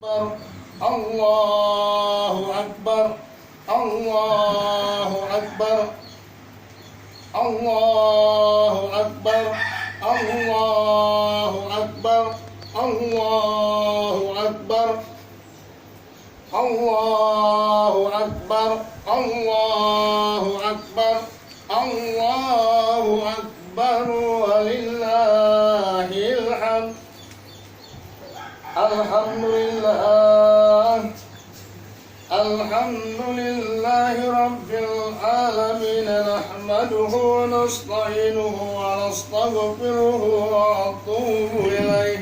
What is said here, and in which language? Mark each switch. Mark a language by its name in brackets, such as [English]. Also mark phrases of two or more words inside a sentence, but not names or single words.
[Arabic] الله أكبر الله أكبر الله أكبر الله أكبر الله أكبر الله أكبر الله أكبر الله أكبر, ولله الحمد. الحمد لله الحمد لله رب العالمين. نحمده ونستعينه ونستغفره ونتوب إليه.